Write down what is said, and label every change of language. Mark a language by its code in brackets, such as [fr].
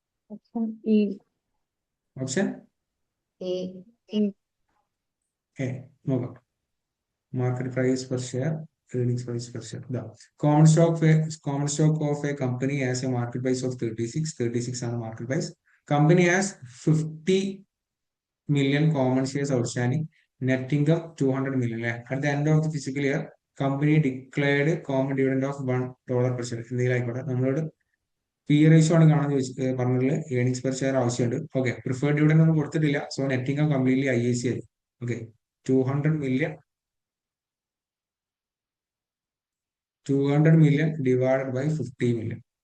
[en] Option E. Option A. [ml] A. നോക്കാം. [en] Market price per share, earnings price per share. ഇതാ common stock of a company as a market price of 36 ആണ് market price. Company as 50 million common shares outstanding, net income 200 million. At the end of the fiscal year, company declared common dividend of $1 per share. [ml] എന്തെങ്കിലും ആയിക്കോട്ടെ, നമ്മളോട് P ratio ആണ് കാണാൻ പറഞ്ഞിട്ടുള്ള earnings per share ആവശ്യമുണ്ട്. Okay, preferred dividend ഒന്നും കൊടുത്തിട്ടില്ല. So net income completely IAC ആയി. [en] Okay, 200 million divided by 50 million.